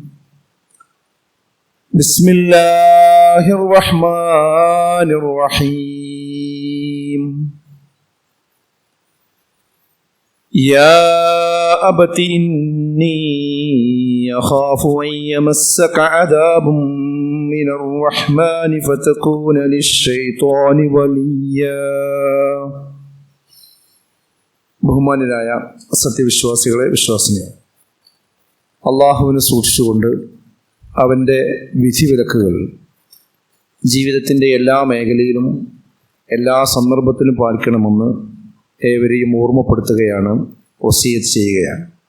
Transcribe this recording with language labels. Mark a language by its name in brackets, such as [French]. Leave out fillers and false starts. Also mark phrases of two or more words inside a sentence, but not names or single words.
[Arabic] بسم الله الرحمن الرحيم يا أبت إني أخاف أن يمسك عذاب من الرحمن فتكون للشيطان وليا. [Malayalam] ബഹുമാന്യരായ സത്യവിശ്വാസികളെ, വിശ്വാസിനികളെ, അള്ളാഹുവിനെ സൂക്ഷിച്ചുകൊണ്ട് അവൻ്റെ വിധിവിലക്കുകൾ ജീവിതത്തിൻ്റെ എല്ലാ മേഖലയിലും എല്ലാ സന്ദർഭത്തിലും പാലിക്കണമെന്ന് ഏവരെയും ഓർമ്മപ്പെടുത്തുകയാണ്, വസിയത്ത് ചെയ്യുകയാണ്.